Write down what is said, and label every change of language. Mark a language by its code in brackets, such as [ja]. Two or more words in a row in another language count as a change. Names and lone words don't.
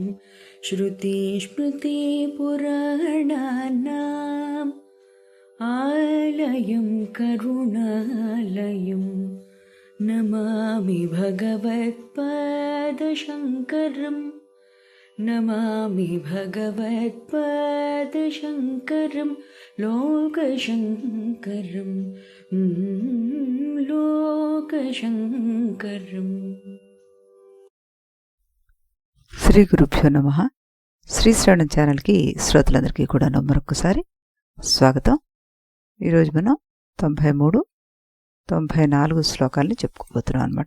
[sa] श्रुतिस्मृतिपुराणानाम् आलयं करुणालयं नमामि भगवत्पादशङ्करं नमामि भगवत्पादशङ्करं लोकशङ्करं లోకశంకరం. శ్రీ గురుభ్యో నమః. [te] శ్రీ శ్రవణం ఛానల్కి శ్రోతలందరికీ కూడా మరొకసారి స్వాగతం. ఈరోజు మనం 93, 94 శ్లోకాల్ని చెప్పుకోబోతున్నాం అనమాట.